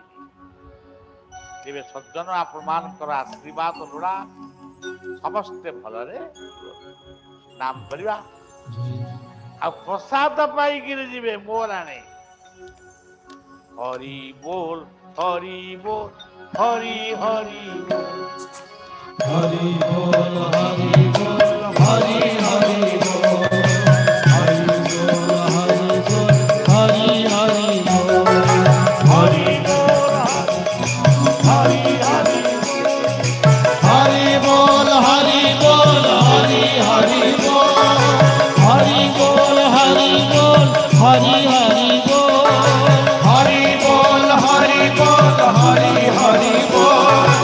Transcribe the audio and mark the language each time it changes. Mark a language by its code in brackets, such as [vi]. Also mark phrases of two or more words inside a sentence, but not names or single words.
[or] ତେବେ ସଜ୍ଜନ ଆପଣମାନଙ୍କର ଆଶୀର୍ବାଦ ଲୋଡ଼ା, ସମସ୍ତେ ଭଲରେ ନାମ କରିବା। ଆଉ ପ୍ରସାଦ ପାଇକିରି ଯିବେ ମୋ ରାଣୀ। ହରି ବୋଲ, ହରି ବୋଲ, ହରି ହରି ହରି ବୋଲ, ହରି ବୋଲ, ହରି ହରି ବୋଲ, ହରି ବୋଲ, ହରି ବୋଲ, ହରି ହରି ବୋଲ, ହରି ବୋଲ, ହରି ବୋଲ, ହରି ହରି ବୋଲ, ହରି ବୋଲ, ହରି ବୋଲ, ହରି ହରି ବୋଲ, ହରି ବୋଲ, ହରି ବୋଲ, ହରି ହରି ବୋଲ,